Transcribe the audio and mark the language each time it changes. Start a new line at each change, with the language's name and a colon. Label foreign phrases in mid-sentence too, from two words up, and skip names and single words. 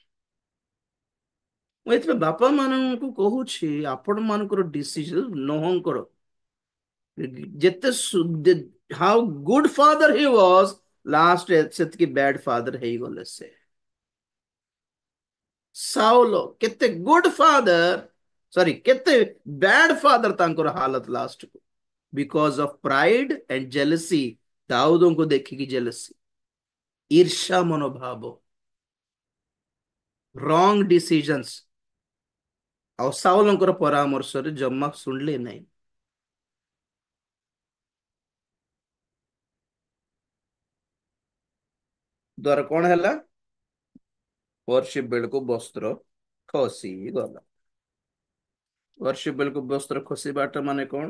Odia: ମୁଁ ଏଥିପାଇଁ ବାପା ମାନଙ୍କୁ କହୁଛି, ଆପଣ ମାନଙ୍କର ଡିସିଜନ ନହଙ୍କର, ଯେତେ
English: how good father he was,
Odia: ଲାଷ୍ଟ ସେତିକି
English: bad father
Odia: ହେଇଗଲେ ସେ। ସାଉଲ କେତେ
English: good father,
Odia: ସରି କେତେ
English: bad father
Odia: ତାଙ୍କର ହାଲତ ଲାଷ୍ଟ କୁ,
English: because of pride and jealousy,
Odia: ଦାଉଦଙ୍କୁ ଦେଖିକି ଜେଲସି,
Hindi: ईर्षा मनोभाव,
English: wrong decisions,
Odia: ଆଉ ସାଉଲଙ୍କର ପରାମର୍ଶରେ ଜମା ଶୁଣିଲେ ନାହିଁ। ଦ୍ଵାରା କଣ ହେଲା? ବର୍ଷିପ ବେଳକୁ ବସ୍ତ୍ର ଖସି ଗଲା। ବର୍ଷିପ ବେଳକୁ ବସ୍ତ୍ର ଖସିବାଟା ମାନେ କଣ?